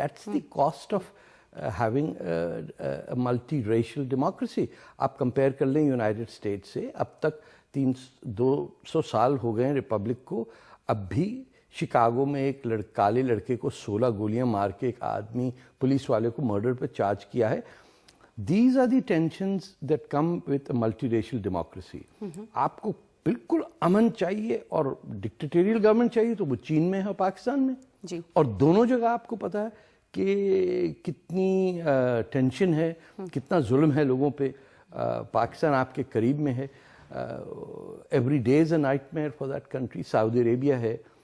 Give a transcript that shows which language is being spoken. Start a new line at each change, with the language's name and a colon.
English: That's the cost of having multiracial democracy.
Hindi: आप compare कर लें यूनाइटेड स्टेट से, अब तक 200 साल हो गए रिपब्लिक को, अब भी शिकागो में एक काले लड़के को 16 गोलियां मार के एक आदमी पुलिस वाले को मर्डर पर चार्ज किया है।
English: These are the tensions that come with a multiracial democracy.
Hindi: आपको बिल्कुल अमन चाहिए और डिक्टेटोरियल गवर्नमेंट चाहिए तो वो चीन में है और पाकिस्तान में जी। और दोनों जगह आपको पता है कि कितनी टेंशन है, कितना जुल्म है लोगों पे। पाकिस्तान आपके करीब में है,
English: Every day is a nightmare for that country.
Hindi: Saudi Arabia है।